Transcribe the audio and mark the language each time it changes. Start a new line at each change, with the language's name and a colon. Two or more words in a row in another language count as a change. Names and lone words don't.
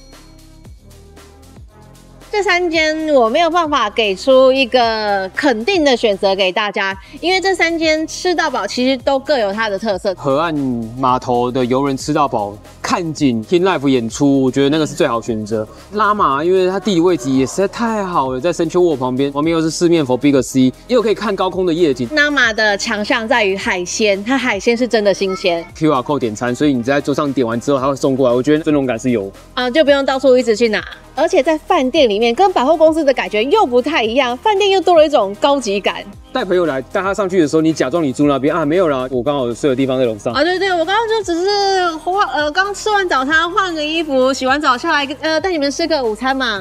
Chinese: 這三間我沒有辦法給出一個肯定的選擇給大家，因為這三間吃到飽其實都各有它的特色。河岸碼頭的遊人吃到飽，看景聽 live 演出，我覺得那個是最好選擇。拉瑪，因為它地理位置也實在太好了，在 Central World 旁邊又是四面佛 Big C， 又可以看高空的夜景。拉瑪的強項在於海鮮，它海鮮是真的新鮮。 QR code 點餐，所以你在桌上點完之後，它會送過來，我覺得尊榮感是有就不用到處一直去拿。而且在飯店裡面跟百貨公司的感覺又不太一樣，飯店又多了一種高級感。帶朋友來，帶他上去的時候，你假裝你住那邊啊，沒有啦，我剛好有睡的地方在樓上。對，我剛剛就只是剛吃完早餐，換個衣服，洗完澡下來，帶你們吃個午餐嘛。